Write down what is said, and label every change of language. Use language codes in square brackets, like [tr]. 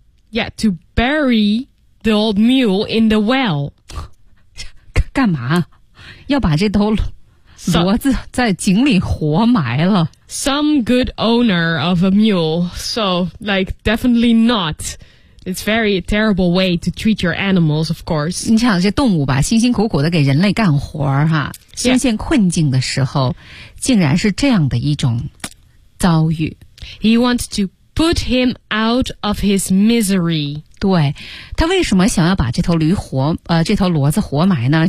[en] Yeah, to bury the old mule in the well. [zh] 干嘛要把这头骡子在井里活埋了。 [en] Some good owner of a mule. So, like, definitely not. It's very terrible way to treat your animals, of course. [zh] 你想这动物吧，辛辛苦苦的给人类干活哈，深陷困境的时候、 [en] yeah. [zh] 竟然是这样的一种遭遇。 [en] He wants to put him out of his misery. [zh] 对，他为什么想要把这头驴活这头骡子活埋呢？